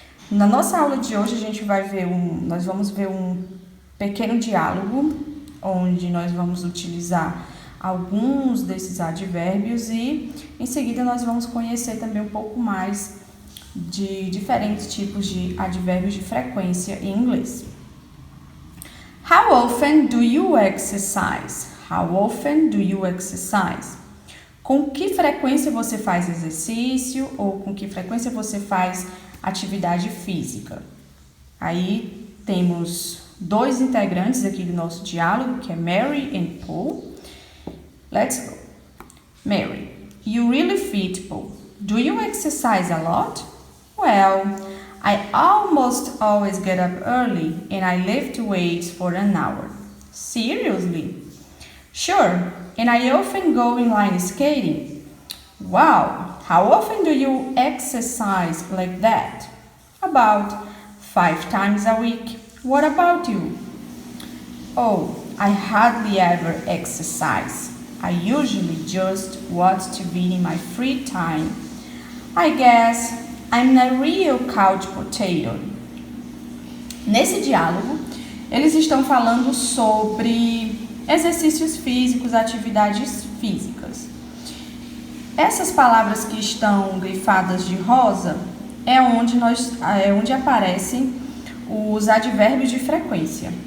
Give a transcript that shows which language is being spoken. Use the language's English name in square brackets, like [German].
[Portuguese] Na nossa aula de hoje nós vamos ver um pequeno diálogo onde nós vamos utilizar alguns desses advérbios e em seguida nós vamos conhecer também um pouco mais de diferentes tipos de advérbios de frequência em inglês. [English] How often do you exercise? How often do you exercise? [Portuguese] Com que frequência você faz exercício ou com que frequência você faz atividade física? Aí temos dois integrantes aqui do nosso diálogo, que é Mary and Paul. [English] Let's go. Mary, you really fit, Paul. Do you exercise a lot? Well, I almost always get up early and I lift weights for an hour. Seriously? Sure, and I often go inline skating. Wow, how often do you exercise like that? About 5 times a week. What about you? Oh, I hardly ever exercise. I usually just watch TV in my free time. I guess I'm a real couch potato. [Portuguese] Nesse diálogo, eles estão falando sobre exercícios físicos, atividades físicas. Essas palavras que estão grifadas de rosa é onde aparecem os advérbios de frequência.